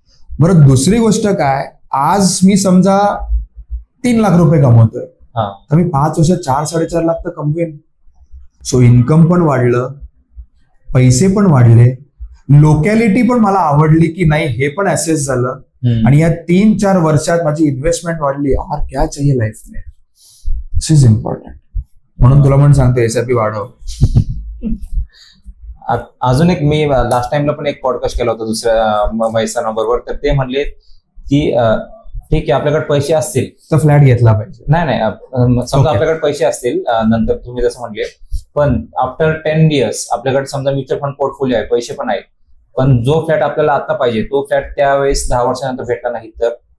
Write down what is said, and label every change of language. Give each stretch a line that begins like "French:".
Marathi: बरं, दुसरी गोष्ट काय, आज मी समजा 3 लाख रुपये कमवतोय, तर मी 5 वर्षात 4-4.5 लाख तर कमवेन. सो इन्कम पण वाढलं, पैसे पण वाढले, लोकॅलिटी पण मला आवडली की नाही हे पण ऍसेस झालं, आणि या 3-4 वर्षात माझी इन्व्हेस्टमेंट वाढली.
Hindi: और क्या चाहिए लाईफ में,
English: This is important.
Marathi: म्हणून तुला पण सांगतो SIP वाढव. अजून एक, मी लास्ट टाइमला पण एक पॉडकास्ट केला होता दुसऱ्या मैसानाबरोबर, तर ते म्हणले की ठीक आहे आपल्याकडे पैसे असतील तर फ्लॅट घेतला पाहिजे. नाही, समजा आपल्याकडे पैसे असतील, नंतर तुम्ही जसं म्हणले, पण आफ्टर 10 इयर्स आपल्याकडे समजा म्युच्युअल फंड पोर्टफोलिओ आहे, पैसे पण आहेत, पण जो फ्लॅट आपल्याला आता पाहिजे तो फ्लॅट त्यावेळेस 10 वर्षानंतर भेटला नाही तर